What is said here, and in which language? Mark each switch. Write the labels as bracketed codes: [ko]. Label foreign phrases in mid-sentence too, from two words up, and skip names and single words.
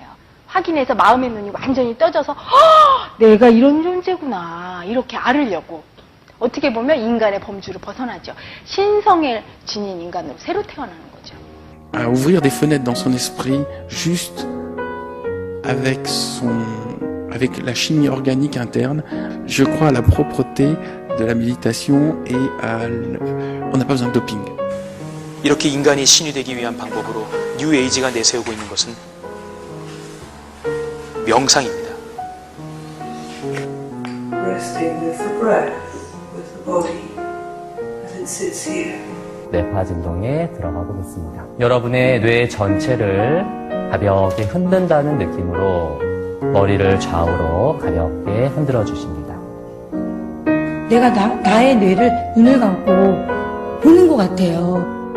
[ko] 확인해서 마음의 눈이 완전히 떠져서 내가 이런 존재구나 이렇게 알으려고. 어떻게 보면 인간의 범주를 벗어나죠. 신성을 지닌 인간으로 새로 태어나는 거죠. [fr] À ouvrir des fenêtres dans son esprit juste avec la chimie organique interne. Je crois à la propreté de la méditation et on n'a pas besoin de doping. [ko] 이렇게 인간이 신이 되기 위한 방법으로 뉴에이지가 내세우고 있는 것은 명상입니다. [en] Resting with the breath, with the body as it sits here. [ko] 뇌파 진동에 들어가고 있습니다. 여러분의 뇌 전체를 가볍게 흔든다는 느낌으로 머리를 좌우로 가볍게 흔들어 주십니다. 내가 나의 뇌를 눈을 감고 보는 것 같아요.